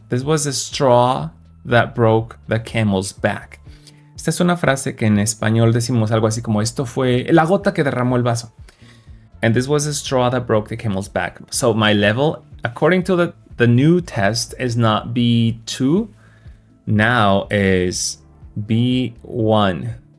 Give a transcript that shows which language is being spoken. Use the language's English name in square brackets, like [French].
[English] This was the straw that broke the camel's back. [Spanish] Esta es una frase que en español decimos algo así como esto fue la gota que derramó el vaso. [English] And this was the straw that broke the camel's back. So my level, according to the new test, is not B2. Now is B1.